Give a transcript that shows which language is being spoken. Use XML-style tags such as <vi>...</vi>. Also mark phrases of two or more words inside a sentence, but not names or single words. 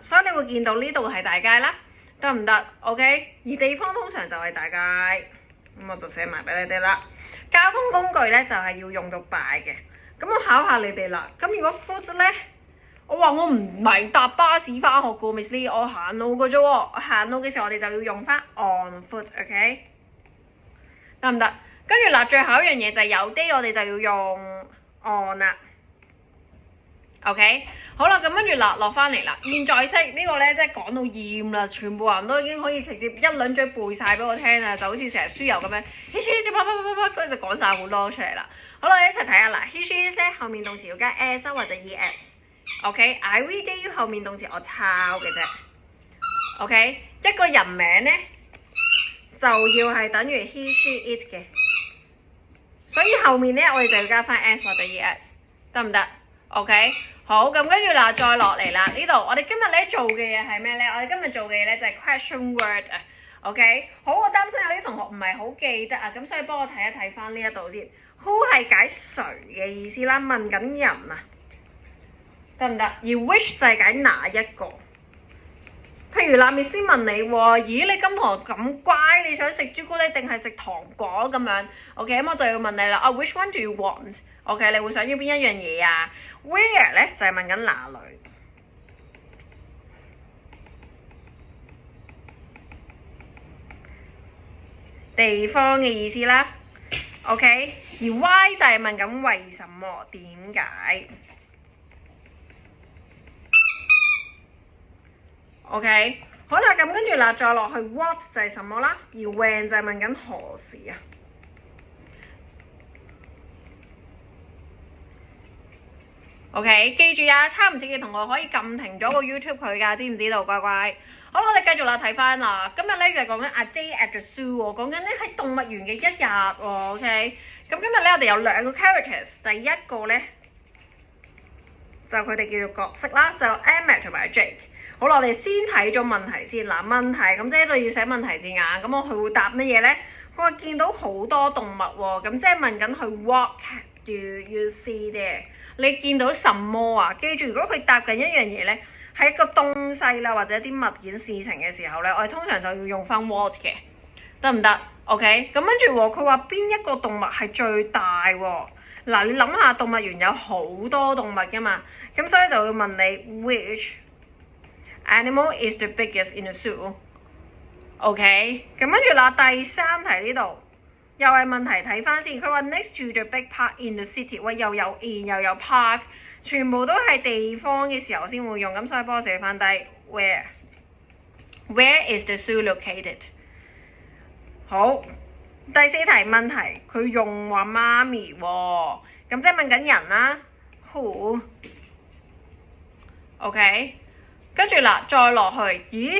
<yue>所以你會見到呢度係大街啦，得唔得 ？OK， 而地方通常就係大街，咁我就寫埋俾你哋啦。交通工具咧就係要用到by嘅，咁我考下你哋啦。咁如果 foot 咧，我話我唔係搭巴士翻學噶 ，Miss Lee， 我行路嘅啫喎，我行路嘅時候我哋就要用翻</yue> <en>on foot，</en> <yue>OK， 得唔得？跟住嗱，最後一樣嘢就係有啲我哋就要用 on 啦。OK， 好啦，咁跟住嗱落翻嚟啦，現在式呢個咧即係講到厭啦，全部人都已經可以直接一輪嘴背晒俾我聽啦，就好似成日書友咁樣</yue> <en>he she she</en> <yue>跟住就講晒好多出嚟啦。好啦，一齊睇下嗱</yue> <en>he she</en> <yue>咧後面動詞要加 s 或者 es。OK，</yue> <en>I read it</en> <yue>後面動詞我抄嘅啫。OK， 一個人名咧就要係等於</yue> <en>he she it</en> <yue>嘅。所以後面咧，我哋就要加翻 s 或者 es， 得唔得 ？OK， 好，咁跟住啦，再落嚟啦，呢度我哋今日咧做嘅嘢係咩咧？我哋今日做嘅嘢咧就係</yue> <en>question word</en> <yue>啊。OK， 好，我擔心有啲同學唔係好記得啊，咁所以幫我睇一睇翻呢一度先。Who 係解誰嘅意思啦，問緊人啊，得唔得？而 which 就係解哪一個。譬如啦，Miss 問你喎，咦你今堂咁乖，你想食朱古力定係食糖果咁樣 ？OK， 咁我就要問你啦，啊</yue> <en>which one do you want？</en> <yue>OK， 你會想要邊一樣嘢啊 ？Where 咧就係問緊哪裏。地方嘅意思啦 ，OK， 而 why 就係問緊為什麼、點解。OK， 好啦，咁跟住啦，再落去 what 就係什麼啦，而 when 就係問緊何時啊。OK， 記住啊，抄唔切嘅同學可以撳停咗個 YouTube 佢㗎，知唔知道？乖乖。好啦，我哋繼續啦，睇翻啦。今日咧就係講緊</yue> <en>a day at the zoo</en> <yue>喎，講緊咧喺動物園嘅一日喎。OK， 咁今日咧我哋有兩個 characters， 第一個咧就佢哋叫做角色啦，就 Emma 同埋 Jake。好啦，我哋先睇咗問題先。嗱，問題咁即係呢度要寫問題字眼，咁我佢會答乜嘢咧？佢話見到好多動物喎，咁即係問緊佢</yue> <en>What do you see there？</en> <yue>你見到什麼啊？記住，如果佢答緊一樣嘢咧，係一個東西啦，或者一啲物件事情嘅時候咧，我哋通常就要用翻 what 嘅，得唔得 ？OK， 咁跟住佢話邊一個動物係最大喎？嗱，你諗下動物園有好多動物㗎嘛，咁所以就會問你</yue> <en>which animal is the biggest in the zoo？</en> <yue>OK， 咁跟住啦，第三題呢度又係問題，睇翻先。佢話</yue> <en>next to the big park in the city，</en> <yue>喂，又有 in 又有 park， 全部都係地方嘅時候先會用，咁所以幫我寫翻低</yue> <en>where is the zoo located？</en> <yue>好，第四題問題，佢用話媽咪喎，咁即係問緊人啦 ，who？OK， 跟住啦，再落去，咦？</yue>